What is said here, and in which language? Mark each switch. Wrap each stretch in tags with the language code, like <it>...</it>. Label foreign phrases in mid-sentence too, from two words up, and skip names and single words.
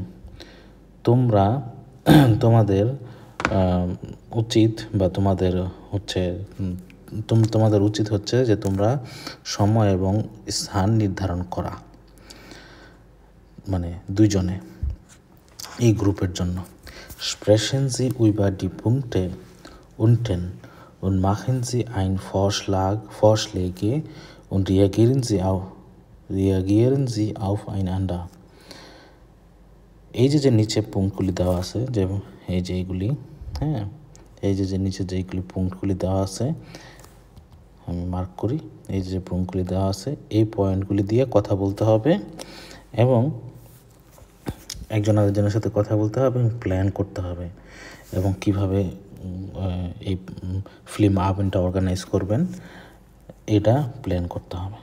<bn>তোমরা তোমাদের উচিত বা তোমাদের উচিত হচ্ছে যে তোমরা সময় এবং স্থান নির্ধারণ করা, মানে দুইজনে এই গ্রুপের জন্য।</bn> <de>Sprechen Sie über die Punkte unten und machen Sie Vorschläge und reagieren Sie aufeinander.</de> <bn>এই যে নিচে পুঙ্কগুলি দেওয়া আছে, যে এই যে এইগুলি, হ্যাঁ, এই যে নিচে যেইগুলি পুঙ্কগুলি দেওয়া আছে, আমি মার্ক করি, এই যে পুঙ্কগুলি দেওয়া আছে, এই পয়েন্টগুলি দিয়ে কথা বলতে হবে এবং একজন আরেকজনের সাথে কথা বলতে হবে এবং প্ল্যান করতে হবে এবং কিভাবে এই</bn> <de>Filmabend</de> <bn>অর্গানাইজ করবেন এটা প্ল্যান করতে হবে।</bn>